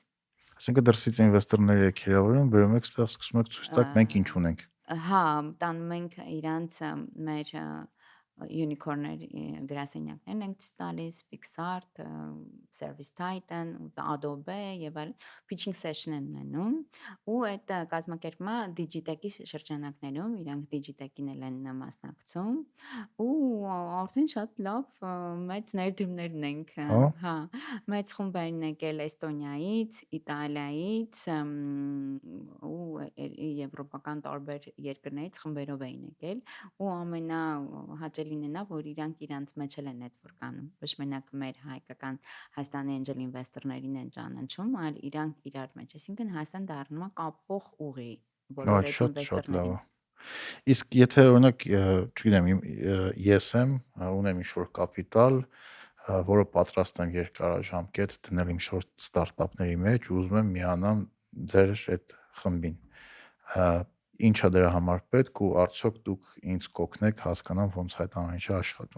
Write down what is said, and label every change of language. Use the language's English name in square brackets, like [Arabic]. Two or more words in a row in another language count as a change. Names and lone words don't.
[Armenian] այսինքն դրսից ինվեստորներ եկիրավորում, բերում եք ստեղ սկսում եք ցույց տալ մենք ինչ ունենք։ Հա, տանում ենք իրանց մեր յունիկորներ գրասենյակներն ենք ցույց տալիս, PixArt, Service Titan, Adobe եւ այլ [English] pitching session [Armenian] են ունենում ու այդ կազմակերպումը Digitech-ի շրջանակներում իրանք Digitech-ին էլ են մասնակցում ու արդեն շատ լավ մեծ ներդրումներ ունենք, Հա, հա, մեծ խումբեր են եկել Էստոնիայից, Իտալիայից ու եվրոպական տարբեր երկրներից խմբերով էին եկել ու ամենահաճելին է նա, որ իրանց մեջ էլ են network անում, ոչ մենակ մեր հայկական Հայաստանի [English] angel investor- [Armenian] ներին են ճանաչում, այլ իրանք իրար մեջ, այսինքն Հայաստան դառնում է կապող ուղի բոլոր այդ այդ շատ լավ է։ ինվեստորներին։ Իսկ եթե օրինակ, չգիտեմ, ես ունեմ ինչ-որ կապիտալ, որը պատրաստ եմ երկարաժամկետ դնել ինչ-որ ստարտափների մեջ ու ուզում եմ միանամ ձեր այդ խմբին։ Ինչ է դրա համար պետք ու արդյոք դուք ինձ կօգնեք հասկանամ ոնց է այդ ամեն ինչը աշխատում։